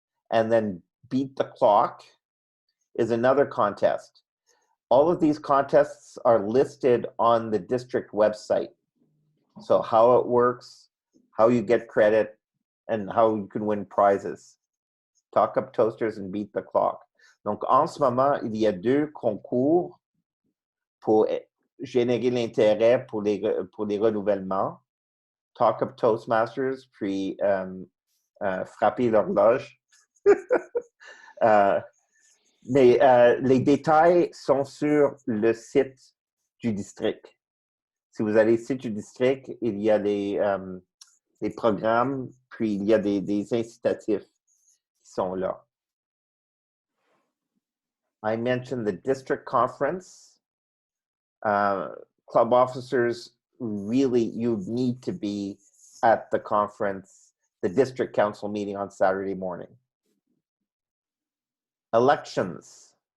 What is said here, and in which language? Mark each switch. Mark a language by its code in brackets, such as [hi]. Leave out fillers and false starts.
[en] And then Beat the Clock is another contest. All of these contests are listed on the district website. So how it works, how you get credit, and how you can win prizes. Talk Up Toasters and Beat the Clock. [fr] Donc, en ce moment, il y a 2 concours pour générer l'intérêt pour les renouvellements. Talk Up Toastmasters, puis frapper l'horloge. Mais les détails sont sur le site du district. Si vous allez au site du district, il y a des programmes, puis il y a des incitatifs qui sont là. [en] I mentioned the district conference. Club officers, really, you need to be at the conference, the district council meeting on Saturday morning. Elections.